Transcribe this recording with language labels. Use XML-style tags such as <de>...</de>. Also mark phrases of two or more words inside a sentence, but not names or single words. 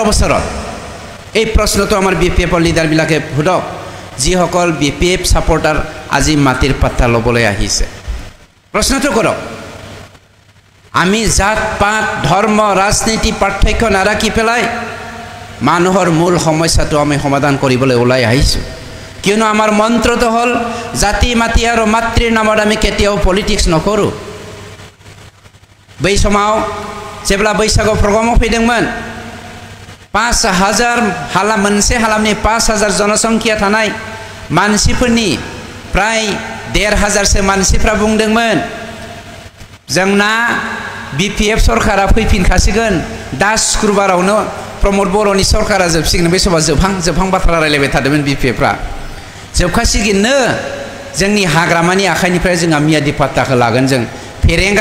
<as>বছৰত এই প্ৰশ্নটো আমাৰ বিপিএফৰ লিডাৰবিলাকে সোধক যিসকল বিপিএফ ছাপৰ্টাৰ আজি মাটিৰ পাট্টা ল'বলৈ আহিছে প্ৰশ্নটো কৰক আমি জাত পাত ধৰ্ম ৰাজনীতি পাৰ্থক্য নাৰাখি পেলাই মানুহৰ মূল সমস্যাটো আমি সমাধান কৰিবলৈ ওলাই আহিছোঁ কিয়নো আমাৰ মন্ত্ৰটো হ'ল জাতি মাতি আৰু মাতৃৰ নামত আমি কেতিয়াও পলিটিক্স নকৰোঁ</as> <brx>बै समाव जेब्ला बैसागु प्रग्रामाव फैदोंमोन 5000 मोनसे हालामनि 5000 जनसंख्या थानाय मानसिफोरनि प्राय 1500सो मानसिफ्रा बुंदोंमोन जोंना बिपिएफ सरकारा फैफिनखासिगोन दा शुक्रबारावनो प्रमद बर'नि सरकारा जोबसिगोन बे समाव जोबहां बाथ्रा रायलायबाय थादोंमोन बिपिएफफ्रा जोबखासिगोननो जोंनि हाग्रामानि आखाइनिफ्राय जोंहा मियादि पाट्टाखौ लागोन जों फेरेंगा</brx>